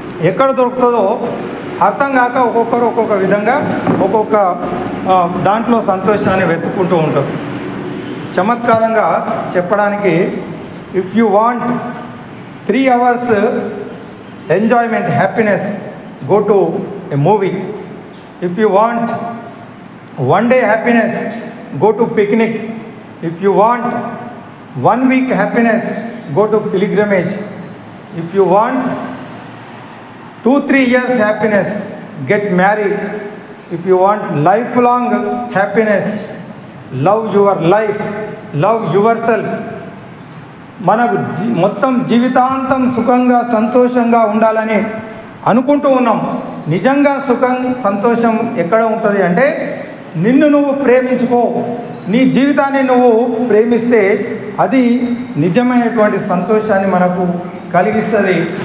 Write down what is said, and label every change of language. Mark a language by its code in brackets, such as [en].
[te] ఎక్కడ దొరుకుతుందో అర్థం కాక ఒక్కొక్కరు ఒక్కొక్క విధంగా ఒక్కొక్క దాంట్లో సంతోషాన్ని వెతుక్కుంటూ ఉంటారు. చమత్కారంగా చెప్పడానికి, [en] If you want 3 hours enjoyment, happiness, go to a movie. If you want 1 day happiness, go to picnic. If you want 1 week happiness, go to pilgrimage. If you want 2-3 years happiness, get married. If you want lifelong happiness, love your life, love yourself. [te] మనకు మొత్తం జీవితాంతం సుఖంగా సంతోషంగా ఉండాలని అనుకుంటూ ఉన్నాం. నిజంగా సుఖం సంతోషం ఎక్కడ ఉంటుంది అంటే నిన్ను నువ్వు ప్రేమించుకో. నీ జీవితాన్ని నువ్వు ప్రేమిస్తే అది నిజమైనటువంటి సంతోషాన్ని మనకు కలిగిస్తుంది.